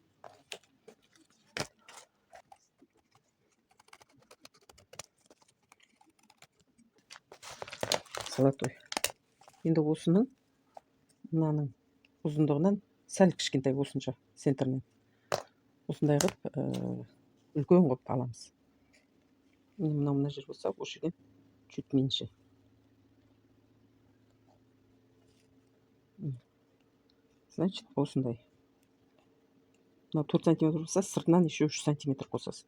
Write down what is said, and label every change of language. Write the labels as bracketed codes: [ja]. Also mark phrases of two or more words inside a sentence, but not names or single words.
[ru] Золотой. [kk] Енді осының мынаның ұзындығынан сәл кішкентай осынша центрінен. Осындай қылып үлкен қылып аламыз. Мына жер болса, осы жерден [ru] чуть меньше. Значит, [kk] осындай. Мына 4 сантиметр болса, сыртынан еще 3 сантиметр қосасыз.